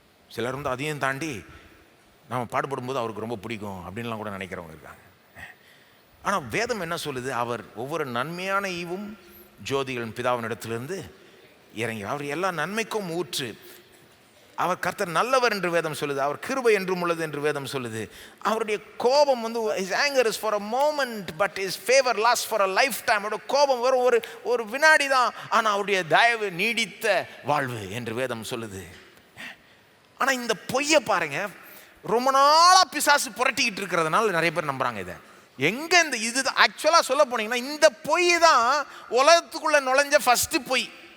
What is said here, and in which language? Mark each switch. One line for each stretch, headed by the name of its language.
Tamil: சிலர் வந்து அதையும் தாண்டி நம்ம பாடுபடும்போது அவருக்கு ரொம்ப பிடிக்கும் அப்படின்லாம் கூட நினைக்கிறவங்க இருக்காங்க. ஆனால் வேதம் என்ன சொல்லுது? அவர் ஒவ்வொரு நன்மையான ஈவும் ஜோதிகளின் பிதாவினிடத்திலிருந்து இறங்கி, அவர் எல்லா நன்மைக்கும் ஊற்று. அவர் கர்த்தர் நல்லவர் என்று வேதம் சொல்லுது, அவர் கிருபை என்றும் உள்ளது என்று வேதம் சொல்லுது. அவருடைய கோபம் வந்து
English: his anger is for a moment but his favor lasts for a lifetime.
Tamil: அவருடைய கோபம் வரும் ஒரு வினாடி தான், ஆனால் அவருடைய தயவு நீடித்த வாழ்வு என்று வேதம் சொல்லுது. ஆனால் இந்த பொய்யை பாருங்க, ரொம்ப நாளாக பிசாசு புரட்டிக்கிட்டு இருக்கிறதுனால நிறைய பேர் நம்புறாங்க. இதை எங்கே இந்த இதுதான் ஆக்சுவலாக சொல்ல போனீங்கன்னா, இந்த பொய் தான் உலகத்துக்குள்ளே நுழைஞ்ச ஃபஸ்ட்டு பொய்.